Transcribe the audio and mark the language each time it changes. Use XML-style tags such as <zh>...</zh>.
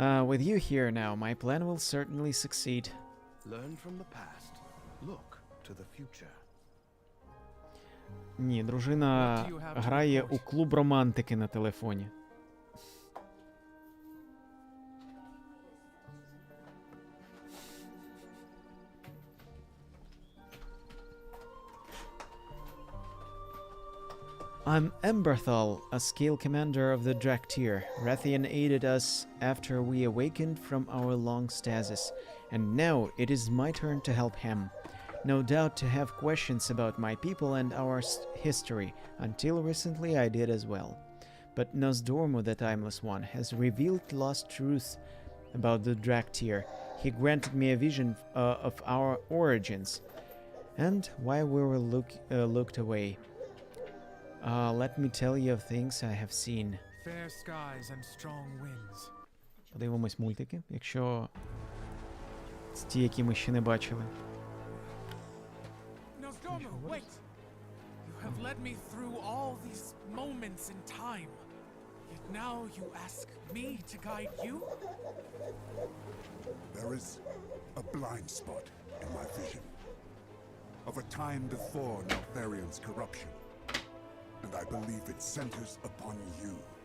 <en>With you here now, my plan will certainly succeed. Learn from the past. Look to the future.</en> <uk>Ні, дружина грає у клуб романтики на телефоні.</uk> <en>I'm Emberthal, a scale commander of the Draktyr. Rathian aided us after we awakened from our long stasis, and now it is my turn to help him. No doubt to have questions about my people and our history. Until recently I did as well. But Nosdormu, the Timeless One, has revealed lost truth about the Draktyr. He granted me a vision of our origins, and why we were looked away. Let me tell you of things I have seen. Fair skies and strong winds.</en> <uk>Подивимось мультики, якщо ті, які ми ще не бачили.</uk> <en>Nosdormu, wait! You have led me through all these moments in time. Yet now you ask me to guide you? There is a blind spot in my vision of a time before Neltharion's corruption, and I believe it centers upon you.</en>